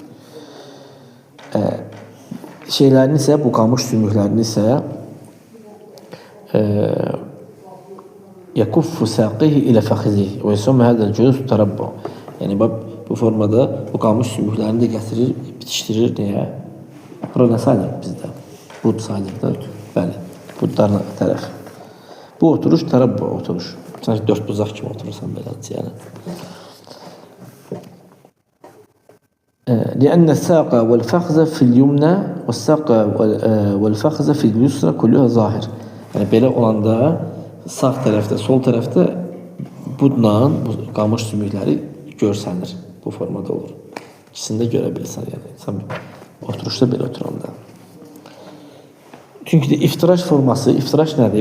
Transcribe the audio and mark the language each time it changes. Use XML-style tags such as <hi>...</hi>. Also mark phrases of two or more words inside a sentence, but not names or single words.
<az>Şeylərini isə, bu qamış sümüklərini isə</az> <ar>يكف ساقيه إلى فخذيه ويسمى هذا الجلوس تربعا.</ar> <az>Yəni, bu formada bu qamış sümüklərini də gətirir, bitişdirir deyə. Bura nə sayılır bizdə? Bud sayılır da, bəli, budlarına tərəf. Bu oturuş tərəbbə oturuş. Sanki dörd buzaq kimi oturursan beləcə, yəni.</az> <ar>لأن الساق والفخذ في اليمنى والساق والفخذ في اليسرى كلها ظاهر.</ar> <az>Yəni belə olanda sağ tərəfdə, sol tərəfdə budla bu qamış sümükləri görsənir. Bu formada olur. İkisini də görə bilirsən, yəni. Sən oturuşda belə oturanda. Çünki də iftiraş forması, iftiraş nədir?</az>